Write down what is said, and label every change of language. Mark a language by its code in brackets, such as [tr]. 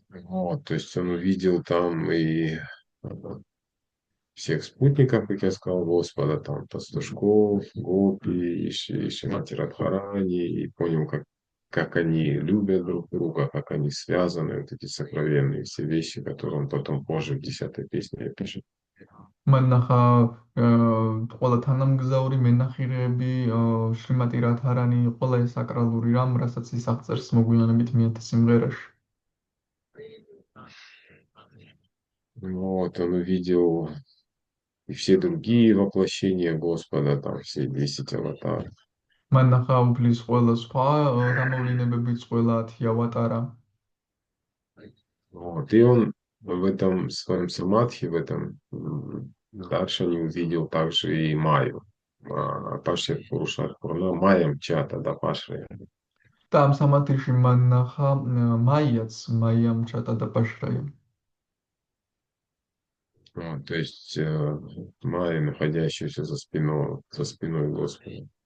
[ru] Вот, то есть он увидел там и всех спутников, как я сказал, Господа, там, пастушков, гопи, и Шримати Радхарани, и понял, как они любят друг друга, как они связаны, вот эти сокровенные все вещи, которые он потом позже в 10-й песне опишет. [ka] მან ნახა ყველა თანამგზავრი მენახირეები, შრიმატი რათარანი, ყველა ეს საკრალური რამ, რასაც ის აღწერს მოგვიანებით მეათე სიმღერაში. [ru] Вот, он увидел и все другие воплощения Господа, там все 10 аватаров. [ka] მან ნახა უფლის ყველა სხვა გამოვლინებებიც, ყველა 10 ავატარა. [ru] Вот, и он в этом своем самадхи, в этом даршане увидел также и Майю. [sa] Пашья Пурушар Пурна, Майям Чата, да, Пашри. [ka] და ამ სამათში მან ნახა მაიაც, მაიამ ჩატა და პაშრაია. [ru] Вот, то есть Майя, находящаяся за спиной Господа.